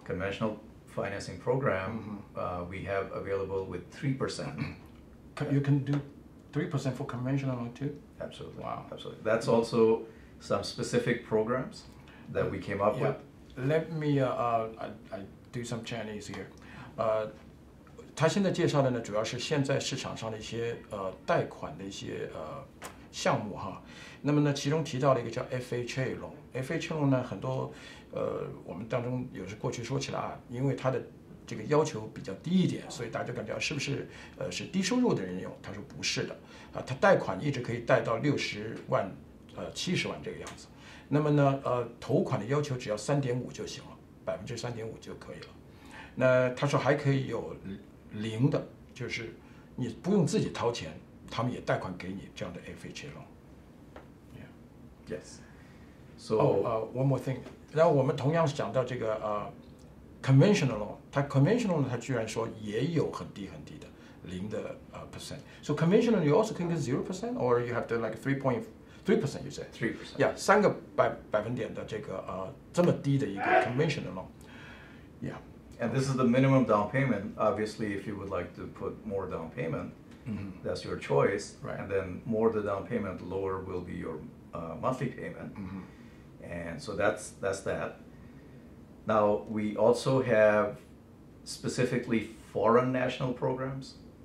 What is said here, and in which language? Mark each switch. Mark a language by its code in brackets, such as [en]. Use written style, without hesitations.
[en] Conventional financing program, we have available with 3%. You can do 3% for conventional loan too? Absolutely. Wow. Absolutely. That's also some specific programs that we came up with. Let me I do some Chinese here. [zh] 他现在介绍的呢，主要是现在市场上的一些贷款的一些项目哈。那么呢，其中提到了一个叫 FHA loan。FHA loan 呢，很多我们当中有时过去说起来啊，因为它的这个要求比较低一点，所以大家就感觉是不是是低收入的人用？他说不是的，他贷款一直可以贷到60万70万这个样子。那么呢头款的要求只要3.5就行了，3.5%就可以了。那他说还可以有0的，就是你不用自己掏钱，他们也贷款给你这样的 FHA loan。 [en] Yes. So one more thing， [zh] 然后我们同样是讲到这个conventional loan， 它 conventional 呢，它居然说也有很低很低的0%。 [en] So conventional you also can get 0%, or you have to like 3.3%. You say 3%. [zh] Yeah, 3%的这个这么低的一个 conventional loan. [en] Yeah. And this is the minimum down payment. Obviously, if you would like to put more down payment, that's your choice. Right. And then more the down payment, lower will be your monthly payment. And so that's that. Now, we also have specifically foreign national programs.